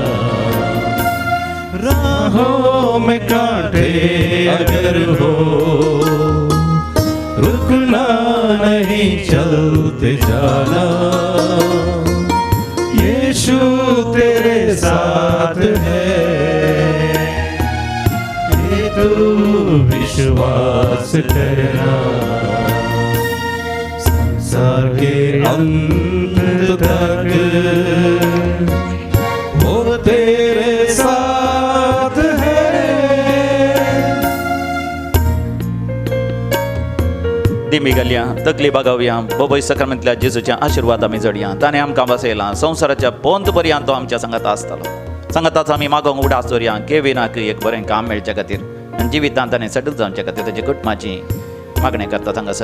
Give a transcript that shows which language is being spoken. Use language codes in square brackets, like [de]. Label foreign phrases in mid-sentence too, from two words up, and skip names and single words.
[hi] राहों में कांटे अगर हो, रुकना नहीं चलते जाना, यीशु तेरे साथ है, ये तो विश्वास करना। संसार के अंत तक वो तेरे साथ है। [kok] दिमी घालया, तकली बागावया, बोबोय सक्रमेंतल्या जेजूच्या आशिर्वाद आमी जडया, ताणें आमकां बसयलां, संवसाराच्या पोंत पर्यंत तो आमच्या संगात आसतलो। संगताच आमी मागोंक उडास दवरया, केविनाक एक बरें काम मेळच्या खातीर आनी जिवितांत ताणें सेटल जावच्या खातीर ताचे कुटुंबाची मागणी करता हांगासर।